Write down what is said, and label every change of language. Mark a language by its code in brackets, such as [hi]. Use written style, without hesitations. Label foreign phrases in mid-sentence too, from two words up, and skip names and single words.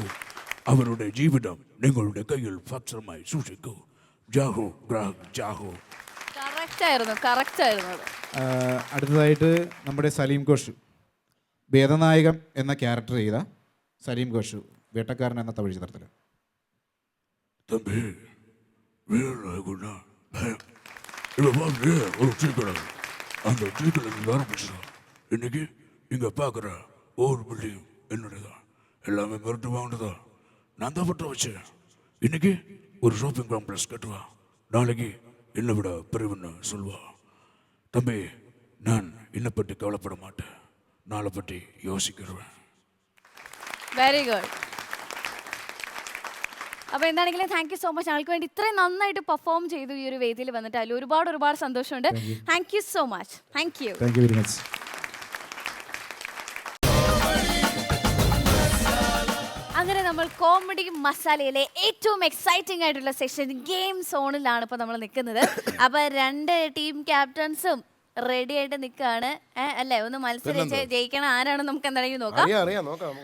[ml] അവരുടെ ജീവിതം നിങ്ങളുടെ കയ്യിൽ ഭദ്രമായി സൂക്ഷിക്കൂ. ജാഹോ ഗ്രാഹ് ജാഹോ. കറക്റ്റ് ആയിരുന്നു അത്. അടുത്തതായിട്ട് നമ്മുടെ സലീം ഘോഷ്, വേദനായകം എന്ന ക്യാരക്ടർ ചെയ്ത സലീം ഘോഷ്, വേട്ടക്കാരൻ എന്ന തമിഴ് ചിത്രത്തിൽ. [ta] தம்பி வீரகுணா இவ வந்து ஒரு சீக்கிரம் அந்த சீக்கிரம் ஆரம்பிச்சு இன்னைக்கு இங்க பார்க்குற ஒவ்வொரு பிள்ளையும் என்னுடையதான். எல்லாமே மிரட்டு வாங்கினதா நான் தான் பட்ட வச்சேன். இன்னைக்கு ஒரு ஷாப்பிங் காம்ப்ளெக்ஸ் கட்டுவா, நாளைக்கு என்னை விட பெரியவன்னு சொல்வா. தம்பி, நான் என்னை பற்றி கவலைப்பட மாட்டேன், நாளை பற்றி யோசிக்கிறேன். [ml] വെരി ഗുഡ്. അപ്പോൾ എന്താണെങ്കിലും [en] thank you so much. [ml] ഞങ്ങൾക്ക് വേണ്ടി ഇത്രയും നന്നായിട്ട് പെർഫോം ചെയ്തു ഈ ഒരു വേദിയിൽ വന്നിട്ട് അതിൽ ഒരുപാട് സന്തോഷമുണ്ട്. [en] thank you so much. thank you very much. [ml] അങ്ങനെ നമ്മൾ കോമഡി മസാലയിലെ ഏറ്റവും എക്സൈറ്റിംഗ് ആയിട്ടുള്ള സെഷൻ ഗെയിം സോണിലാണ് ഇപ്പോൾ നമ്മൾ നിൽക്കുന്നത്. അപ്പോൾ 2 ടീം ക്യാപ്റ്റൻസും റെഡി ആയിട്ട് നിൽക്കുകയാണ്. അല്ലേ, ഒന്ന് മത്സരിച്ച് ജയിക്കണം ആരാണെന്ന് നമുക്ക് എന്താണെങ്കിലും നോക്കാം.